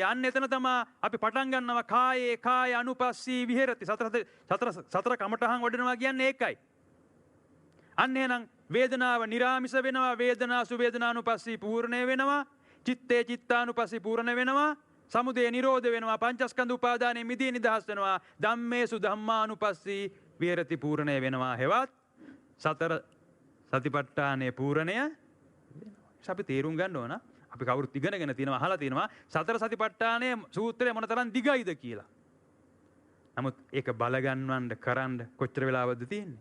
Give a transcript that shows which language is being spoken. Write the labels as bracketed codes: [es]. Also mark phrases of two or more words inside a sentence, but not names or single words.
[si] අන්න එතන තමයි අපි පටන් ගන්නවා [pi] කායේ කාය අනුපස්සී විහෙරති. [si] සතර කමඨහන් වඩනවා කියන්නේ ඒකයි. අන්න එහෙනම් වේදනාව නිරාමිස වෙනවා, [pi] වේදනාසු වේදනානුපස්සී [si] පූර්ණේ වෙනවා, [pi] චිත්තේ චිත්තානුපස්සී [si] පූර්ණ වෙනවා, සමුදය නිරෝධ වෙනවා, පංචස්කන්ධ උපාදානයේ මිදී නිදහස් වෙනවා, [pi] ධම්මේසු ධම්මානුපස්සී විහෙරති [si] පූර්ණේ වෙනවා. හෙවත් සතර සතිපට්ඨානයේ පූර්ණය වෙනවා. අපි තේරුම් ගන්න ඕන. අපි කවුරුත් ඉගෙනගෙන තියෙනවා, අහලා තියෙනවා සතර සතිපට්ඨානයේ සූත්‍රය මොනතරම් දිගයිද කියලා. නමුත් ඒක බල ගන්නවන්න කරන්න කොච්චර වෙලාවක්ද තියෙන්නේ?